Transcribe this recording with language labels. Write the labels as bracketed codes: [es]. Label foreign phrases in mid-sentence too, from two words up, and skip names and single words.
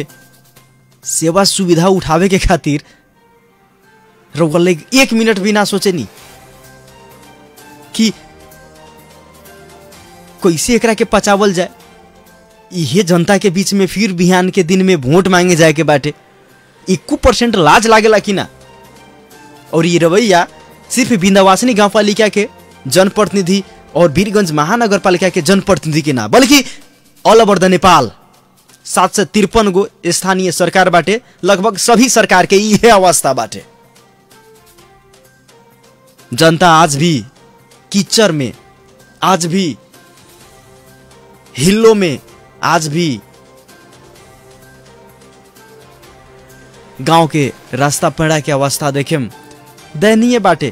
[bho] सेवा सुविधा उठावे के खातिर रउआ लोग 1 मिनट भी ना सोचे नी कि कैसे एकरा के पचावल जाए। ये जनता के बीच में फिर बिहान के दिन में वोट मांगे जाए के बाटे 1% लाज लागेला कि ना। और ये रवैया सिर्फ विंध्यवासिनी गांवपालिका के जनप्रतिनिधि और वीरगंज महानगरपालिका के जनप्रतिनिधि के ना, बल्कि [en] all over the Nepal [bho] 753 गो स्थानीय सरकार बाटे, लगभग सभी सरकार के यह अवस्था बाटे। जनता आज भी कीचड़ में, आज भी हिल्लो में, आज भी गांव के रास्ता पेड़ा के अवस्था देखेम दयनीय बाटे।